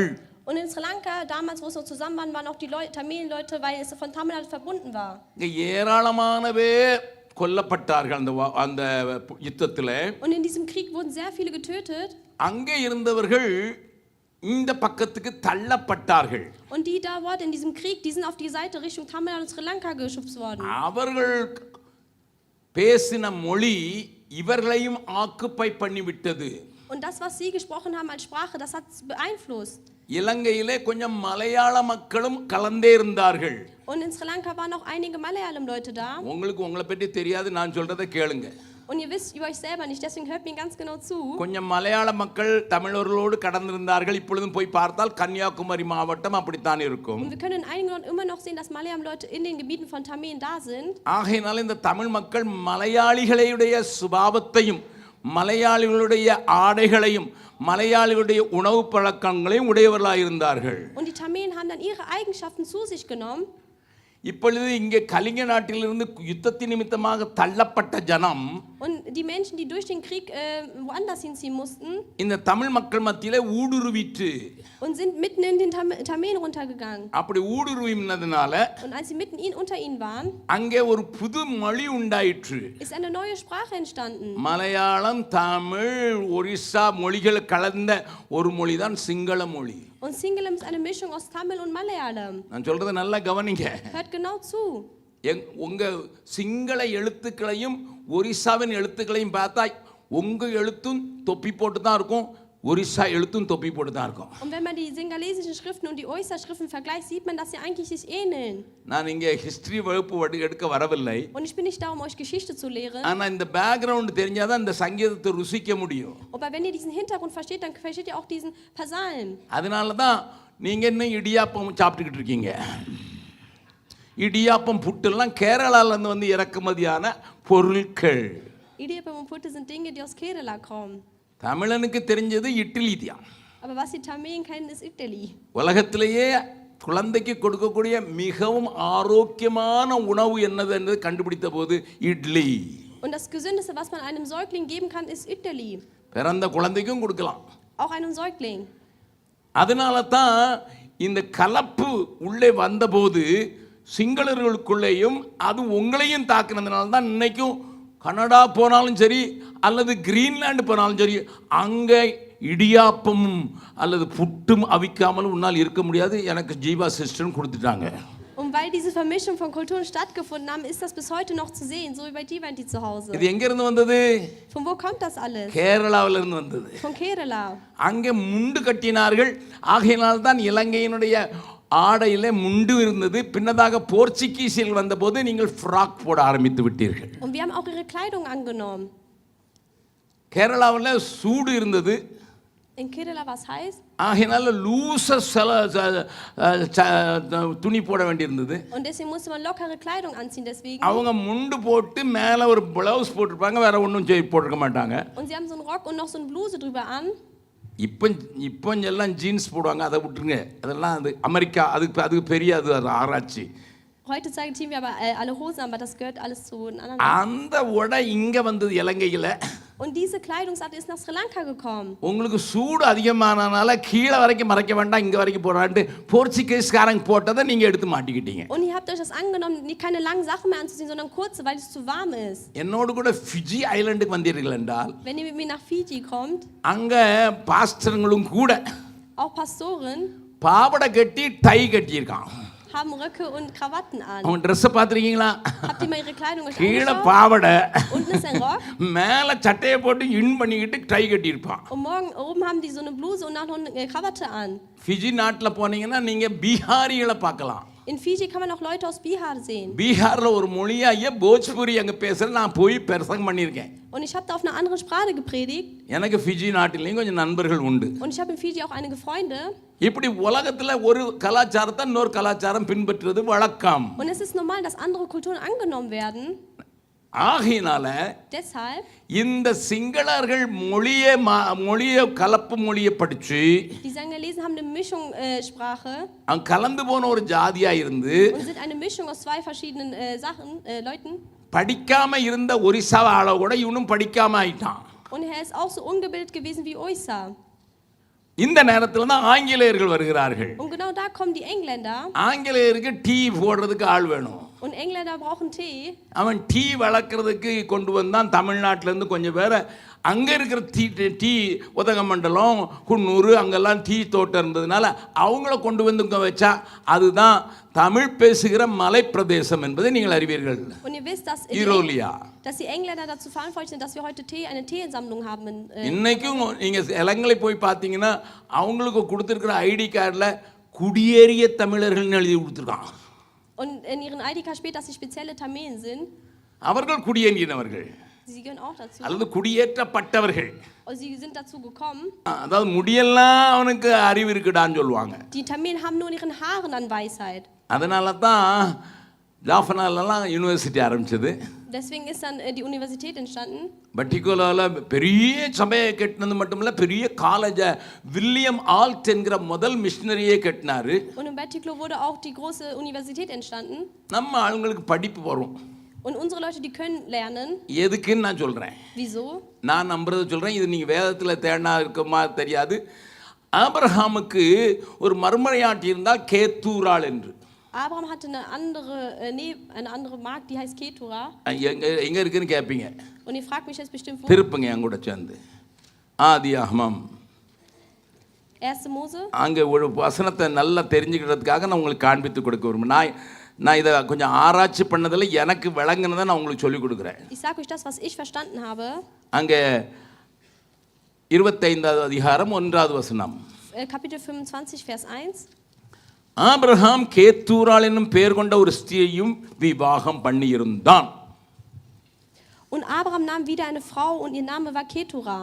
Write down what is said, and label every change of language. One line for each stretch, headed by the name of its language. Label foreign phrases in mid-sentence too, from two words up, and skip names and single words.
German: Und in Sri Lanka, damals, wo es so zusammen waren, waren auch die Tamilen-Leute, weil es von Tamil Nadu verbunden war.
Tamil: ஏராளமான பேர் கொல்லப்பட்டார்கள் அந்த யுத்தத்தில்.
German: Und in diesem Krieg wurden sehr viele getötet.
Tamil: அங்கே இருந்தவர்கள் இந்த பக்கத்துக்கு தள்ளப்பட்டார்கள்.
German: Und die da waren in diesem Krieg, die sind auf die Seite Richtung Tamil Nadu und Sri Lanka geschubst worden.
Tamil: அவர்கள் பேசின மொழி இவர்களையும் ஆக்குப்பை பண்ணிவிட்டது.
German: Und das, was sie gesprochen haben als Sprache, das hat beeinflusst.
Tamil: இலங்கையிலே கொஞ்சம் மலையாள மக்களும் கலந்தே இருந்தார்கள்.
German: Und in Sri Lanka waren auch einige Malayalam-Leute da.
Tamil: உங்களுக்கு உங்களை பற்றி தெரியாது, நான் சொல்றதை கேளுங்க.
German: Und ihr wisst über euch selber nicht, deswegen hört mir ganz genau zu.
Tamil: கொஞ்சம் மலையாள மக்கள் தமிழர்களோடு கடந்திருந்தார்கள். இப்பொழுதும் போய் பார்த்தால் கன்னியாகுமரி மாவட்டம் அப்படித்தான் இருக்கும்.
German: Und wir können in einigen Orten immer noch sehen, dass Malayalam-Leute in den Gebieten von Tamen da sind.
Tamil: ஆகையினால இந்த தமிழ் மக்கள் மலையாளிகளுடைய சுபாவத்தையும் மலையாளிகளுடைய ஆடைகளையும் மலையாளிகளுடைய உணவு பழக்கங்களையும் உடையவர்களாக இருந்தார்கள்.
German: Und die Tamen haben dann ihre Eigenschaften zu sich genommen.
Tamil: இப்பொழுது இங்கே கலிங்க நாட்டிலிருந்து யுத்தத்தின் நிமித்தமாக தள்ளப்பட்ட ஜனம்
German: Und die Menschen, die durch den Krieg woanders hinziehen mussten,
Tamil: இந்த தமிழ் மக்கள் மத்தியிலே ஊடுருவிட்டு
German: und sind mitten in den Tamen runtergegangen.
Tamil: அப்படி ஊடுருவினதுனால
German: Und als sie mitten unter ihnen waren,
Tamil: அங்கே ஒரு புது மொழி உண்டாயிற்று.
German: ist eine neue Sprache entstanden.
Tamil: மலையாளம், தமிழ், ஒரிசா மொழிகள் கலந்த ஒரு மொழிதான் சிங்கள மொழி.
German: Und Singalam ist eine Mischung aus Tamil und Malayalam.
Tamil: நான் சொல்றதை நல்லா கவனிங்க.
German: Hört genau zu.
Tamil: உங்க சிங்கள எழுத்துக்களையும் ஒரிசாவின் எழுத்துக்களையும் பார்த்தா உங்க எழுத்தும் தொப்பி போட்டு தான் இருக்கும், ஒரிசா எழுத்தும் தொப்பி போட்டு தான் இருக்கும்.
German: Und wenn man die singalesischen Schriften und die Oyster-Schriften vergleicht, sieht man, dass sie eigentlich sich ähneln.
Tamil: நான் இங்கே ஹிஸ்டரி வகுப்பு எடுக்க வரவில்லை.
German: Und ich bin nicht da, um euch Geschichte zu lehren.
Tamil: ஆனா இந்த பேக்ரவுண்ட் தெரிஞ்சாதான் இந்த சங்கீதத்தை ருசிக்க முடியும்.
German: Aber wenn ihr diesen Hintergrund versteht, dann versteht ihr auch diesen Psalm.
Tamil: அதனால தான் நீங்க இன்னும் இடியாப்பம் சாப்பிட்டுக்கிட்டு இருக்கீங்க. இடியாப்பம் புட்டெல்லாம் கேரளால இருந்து வந்து இறக்குமதியான பொருட்கள்.
German: Idiyappam und Putte sind Dinge, die aus Kerala kommen.
Tamil: தமிழனுக்கு தெரிஞ்சது இட்லி தான்.
German: Aber was die Tamen kennen, ist Idli.
Tamil: உலகத்திலேயே குழந்தைக்கு கொடுக்கக்கூடிய மிகவும் ஆரோக்கியமான உணவு என்னது என்று கண்டுபிடித்த போது இட்லி.
German: Und das Gesündeste, was man einem Säugling geben kann, ist Idli.
Tamil: பிறந்த குழந்தைக்கும் கொடுக்கலாம்.
German: Auch einem Säugling.
Tamil: அதனால தான் இந்த கலப்பு உள்ளே வந்தபோது சிங்களர்களுக்குள்ளேயும் அது உங்களையும் தாக்குனதுனால தான் இன்னைக்கும் கனடா போனாலும் சரி அல்லது கிரீன்லாந்து போனாலும் சரி அங்கே இடியாப்பமும் அல்லது புட்டும் அவிக்காமலும் உன்னால் இருக்க முடியாது. எனக்கு ஜீவா சிஸ்டர்னு கொடுத்துட்டாங்க.
German: Und weil diese Vermischung von Kulturen stattgefunden haben, ist das bis heute noch zu sehen, so wie bei dir, die zu Hause.
Tamil: இது எங்க இருந்து வந்தது?
German: Von wo kommt das alles?
Tamil: கேரளாவில இருந்து வந்தது.
German: Von Kerala.
Tamil: அங்கே முண்டு கட்டினார்கள். ஆகையினால் தான் இலங்கையினுடைய ஆடையிலே முண்டு இருந்தது. பின்னதாக போர்ச்சுகீசியர்கள் வந்தபோது நீங்கள் ஃப்ராக் போட ஆரம்பித்து விட்டீர்கள்.
German: Und wir haben auch ihre Kleidung angenommen.
Tamil: கேரளாவில் சூடு இருந்தது.
German: In Kerala war es heiß.
Tamil: ஆகையினால லூச துணி போட வேண்டியிருந்தது.
German: Und deswegen musste man lockere Kleidung anziehen, deswegen.
Tamil: அவங்க முண்டு போட்டு மேலே ஒரு பிளவுஸ் போட்டிருப்பாங்க, வேற ஒன்றும் போட்டிருக்க மாட்டாங்க.
German: Und sie haben so einen Rock und noch so eine Bluse drüber an.
Tamil: இப்போ எல்லாம் ஜீன்ஸ் போடுவாங்க, அதை விட்டுருங்க. அதெல்லாம் அது அமெரிக்கா, அதுக்கு பெரிய அது ஆராய்ச்சி.
German: Heute ziehen wir aber alle Hosen, aber das gehört alles zu einem anderen.
Tamil: அந்த உடை இங்கே வந்தது இலங்கையில்.
German: Und diese Kleidungsart ist nach Sri Lanka gekommen.
Tamil: உங்களுக்கு சூடு அதிகமானனால கீழே வரைக்கும் மறைக்க வேண்டாம், இங்கே வரைக்கும் போடான்ட்டு போர்ச்சுகீஸ்காரங்க போட்டதை நீங்கள் எடுத்து மாட்டிக்கிட்டீங்க.
German: Und ihr habt euch das angenommen, keine langen Sachen mehr anzuziehen, sondern kurze, weil es zu warm ist.
Tamil: என்னோடு கூட ஃபிஜி ஐலண்டுக்கு வந்தீர்கள் என்றால்,
German: Wenn ihr mit mir nach Fiji kommt,
Tamil: அங்கே பாஸ்டர்களும் கூட
German: auch Pastoren
Tamil: பாவடை கட்டி டை கட்டியிருக்கான்.
German: haben Röcke und Krawatten an.
Tamil: அவன் ட்ரெஸ்ஸை பார்த்துருக்கீங்களா?
German: Habt ihr mal ihre Kleidung euch
Tamil: கீழே
German: angeschaut?
Tamil: பாவடை,
German: Unten ist ein Rock.
Tamil: மேலே சட்டையை போட்டு இன் பண்ணிக்கிட்டு டை கட்டியிருப்பான்.
German: Und oben haben die so eine Bluse und noch eine Krawatte an.
Tamil: ஃபிஜி நாட்டில் போனீங்கன்னா நீங்கள் பீகாரிகளை பார்க்கலாம்.
German: In Fiji kann man auch Leute aus Bihar sehen.
Tamil: பீகாரில் ஒரு மொழியாக போஜ்புரி அங்கே பேசுகிற நான் போய் பிரசங்கம் பண்ணியிருக்கேன்.
German: Und ich habe da auf einer anderen Sprache gepredigt.
Tamil: எனக்கு ஃபிஜி நாட்டிலையும் கொஞ்சம் நண்பர்கள் உண்டு.
German: Und ich habe in Fiji auch einige Freunde.
Tamil: இப்படி உலகத்தில் ஒரு கலாச்சாரத்தை இன்னொரு கலாச்சாரம் பின்பற்றுவது வழக்கம்.
German: Und es ist normal, dass andere Kulturen angenommen werden.
Tamil: ஆகையினால
German: Deshalb
Tamil: இந்த சிங்களர்கள் மொழியை கலப்பு மொழியை படிச்சு
German: die Singalesen haben eine Mischung Sprache
Tamil: அவங்க கலந்து போன ஒரு ஜாதியா இருந்து
German: und sind eine Mischung aus zwei verschiedenen Leuten.
Tamil: படிக்காம இருந்த ஒரிசா ஆள கூட இவனும் படிக்காம ஆயிட்டான்.
German: Und er ist auch so ungebildet gewesen wie Oysa.
Tamil: இந்த நேரத்தில் தான் ஆங்கிலேயர்கள் வருகிறார்கள்.
German: Und genau da kommen die Engländer.
Tamil: ஆங்கிலேயருக்கு டீ போடுறதுக்கு ஆள் வேணும்.
German: Und Engländer brauchen Tee.
Tamil: அவன் டீ வளர்க்குறதுக்கு கொண்டு வந்தான் தமிழ்நாட்டிலேருந்து கொஞ்சம் பேரை. அங்கே இருக்கிற டீ உதகமண்டலம் குன்னூர் அங்கெல்லாம் டீ தோட்டம் இருந்ததுனால அவங்கள கொண்டு வந்து இங்கே வச்சா அதுதான் தமிழ் பேசுகிற மலை பிரதேசம் என்பதை நீங்கள் அறிவீர்கள்.
German: Und ihr wisst, dass die Engländer dazu verantwortlich sind, dass wir heute eine Teesammlung haben.
Tamil: இன்னைக்கும் நீங்கள் இலங்கை போய் பார்த்தீங்கன்னா அவங்களுக்கு கொடுத்துருக்கிற
English: ID card
Tamil: குடியேறிய தமிழர்கள்னு எழுதி கொடுத்துருக்கான்.
German: Und in ihren ID-Card steht, dass sie spezielle Tamilen sind.
Tamil: அவர்கள் குடியேறினவர்கள்
German: Sie gehören auch dazu.
Tamil: அல்லது குடியேற்றப்பட்டவர்கள்.
German: Und sie sind dazu gekommen.
Tamil: அதாவது முடியெல்லாம் அவனுக்கு அறிவு இருக்குடான்னு சொல்லுவாங்க.
German: Die Tamilen haben nur in ihren Haaren an Weisheit.
Tamil: அதனால தான் ஜாஃபனாலெல்லாம் யூனிவர்சிட்டி ஆரம்பிச்சது.
German: Deswegen ist dann die Universität entstanden.
Tamil: பட்டிகுலாவில் பெரிய சபையை கட்டினது மட்டும் இல்லை, பெரிய காலேஜை வில்லியம் ஆல்ட் என்கிற முதல் மிஷினரியே கட்டினாரு.
German: Und in Bettiklo wurde auch die große Universität entstanden.
Tamil: நம்ம ஆளுங்களுக்கு படிப்பு வரும்.
German: Und unsere Leute, die können lernen.
Tamil: எதுக்குன்னு நான் சொல்கிறேன்.
German: Wieso?
Tamil: நான் நம்புறதை சொல்கிறேன். இது நீங்கள் வேதத்தில் தேடினா இருக்குமா தெரியாது. ஆபிரகாமுக்கு ஒரு மறுமனையாட்டி இருந்தால் கேத்தூராள் என்று.
German: Abraham hatte eine andere Magd, die heißt Ketura.
Tamil: எங்கே இருக்குன்னு கேட்பீங்க.
German: Und ihr fragt mich jetzt bestimmt, wo?
Tamil: திருப்புங்க என் கூட சேர்ந்து ஆதியாகமம்
German: 1. Mose.
Tamil: அங்கே ஒரு வசனத்தை நல்லா தெரிஞ்சுக்கிறதுக்காக நான் உங்களுக்கு காண்பித்து கொடுக்க விரும்புகிறேன். நான் இதை கொஞ்சம் ஆராய்ச்சி பண்ணதில் எனக்கு விளங்குனதை நான் உங்களுக்கு சொல்லிக் கொடுக்குறேன்.
German: Ich sage euch das, was ich verstanden habe.
Tamil: அங்கே 25வது அதிகாரம் 1வது வசனம்.
German: Kapitel 25, Vers 1.
Tamil: ஆபிரகாம் கேத்தூராள் என்னும் பெயர் கொண்ட ஒரு ஸ்திரியையும் விவாகம் பண்ணியிருந்தான்.
German: Und Abraham nahm wieder eine Frau und ihr Name war Ketura.